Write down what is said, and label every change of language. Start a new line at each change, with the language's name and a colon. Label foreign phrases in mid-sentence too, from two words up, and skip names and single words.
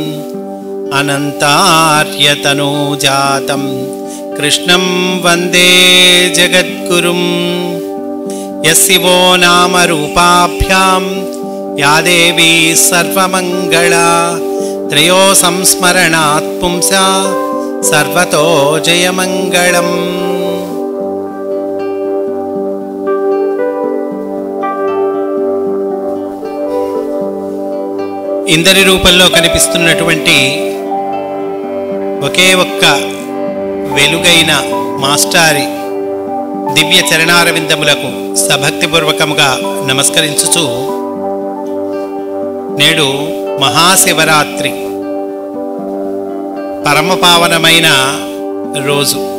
Sanskrit: अनन्तार्यतनूजातं कृष्णं वन्दे जगद्गुरुं यस्यो नामरूपाभ्यां या देवी सर्वमङ्गला त्रयो संस्मरणात् पुंसा सर्वतो जयमङ्गलम्।
Telugu: ఇందరి రూపంలో కనిపిస్తున్నటువంటి ఒకే ఒక్క వెలుగైన మాస్టారి దివ్య చరణారవిందములకు సభక్తిపూర్వకముగా నమస్కరించుచు నేడు మహాశివరాత్రి పరమపావనమైన రోజు.